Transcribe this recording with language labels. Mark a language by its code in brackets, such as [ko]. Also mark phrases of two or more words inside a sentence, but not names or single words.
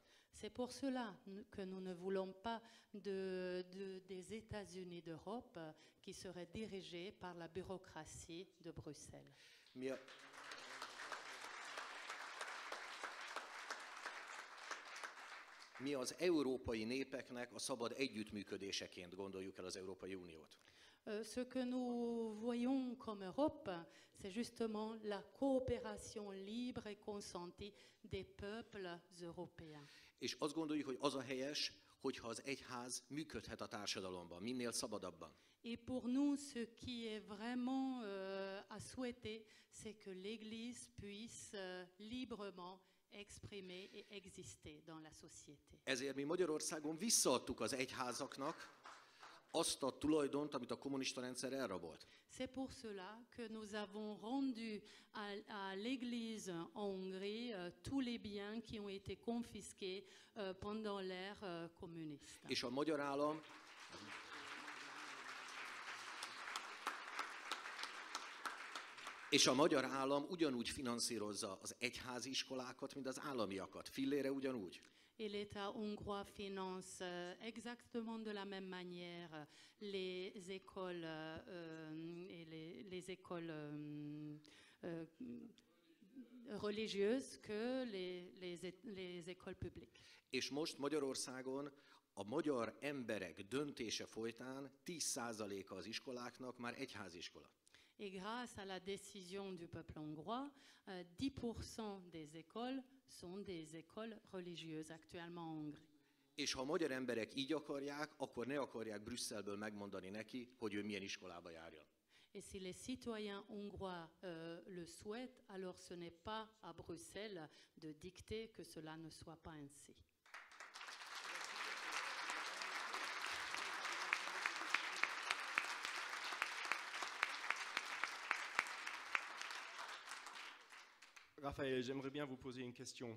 [fr] C'est pour cela que nous ne voulons pas des États-Unis d'Europe qui seraient dirigés par la bureaucratie de Bruxelles. [hu] Mi az európai népeknek a szabad együttműködéseként gondoljuk el az Európai Uniót. [fr] Ce que nous voyons comme Europe, c'est justement la coopération libre et consentie des peuples européens. [hu] És azt gondoljuk, hogy az a helyes, hogyha az egyház működhet a társadalomban, minél szabadabban. [fr] Et pour nous, ce qui est vraiment à souhaiter, c'est que l'Église puisse librement exprimer et exister dans la société. [hu] Ezért mi Magyarországon visszaadtuk az egyházaknak azt a tulajdont, amit a kommunista rendszer elrabolt. [fr] C'est pour cela que nous avons rendu à l'Église en Hongrie tous les biens qui ont été confisqués pendant l'ère communiste. [hu] És a magyar állam ugyanúgy finanszírozza az egyházi iskolákat, mint az államiakat. Fillére ugyanúgy. [fr] Et l'État hongrois finance exactement de la même manière les écoles et les écoles religieuses que les écoles publiques. [hu] És most Magyarországon a magyar emberek döntése folytán 10%-a az iskoláknak már egyháziskola. [fr] Et grâce à la décision du peuple hongrois, 10% des écoles sont des écoles religieuses actuellement en Hongrie. [hu] És ha a magyar emberek így akarják, akkor ne akarják Brüsszelből megmondani neki, hogy ő milyen iskolába járjon. [fr] Et si les citoyens hongrois le souhaitent, alors ce n'est pas à Bruxelles de dicter que cela ne soit pas ainsi. Raphaël, j'aimerais bien vous poser une question.